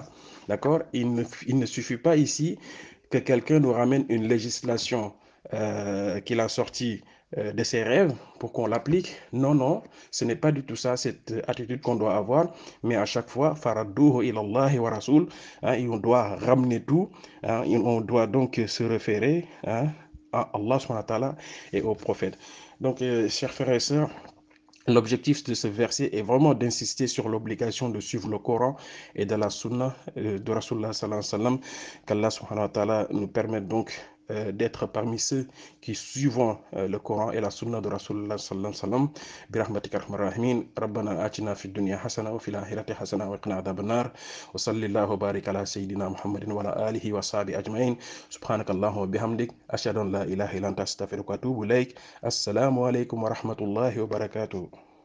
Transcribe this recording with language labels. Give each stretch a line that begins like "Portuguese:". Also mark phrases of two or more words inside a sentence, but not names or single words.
French: D'accord? Il ne suffit pas ici que quelqu'un nous ramène une législation qu'il a sortie de ses rêves pour qu'on l'applique. Non, non, ce n'est pas du tout ça, cette attitude qu'on doit avoir. Mais à chaque fois,
Arabic: فردوه إلى الله والرسول,
French: hein, et on doit ramener tout, hein, et on doit donc se référer hein, à Allah
Arabic: سبحانه وتعالى
French: et au prophète. Donc, chers frères et sœurs, L'objectif de ce verset est vraiment d'insister sur l'obligation de suivre le Coran et de la Sunna de Rasulullah
Arabic: صلى الله عليه وسلم,
French: qu'Allah
Arabic: سبحانه وتعالى
French: nous permette donc d'être parmi ceux qui suivent le Coran et la Sunna de Rasulullah
Arabic: صلى الله عليه وسلم. برحمتك ارحم الراحمين ربنا آتنا في الدنيا حسنة وفي الآخرة حسنة وقنا عذاب النار وصلى الله وبارك على سيدنا محمد وعلى آله وصحبه أجمعين سبحانك اللهم وبحمدك أشهد أن لا إله إلا أنت أستغفرك وأتوب إليك السلام عليكم ورحمة الله وبركاته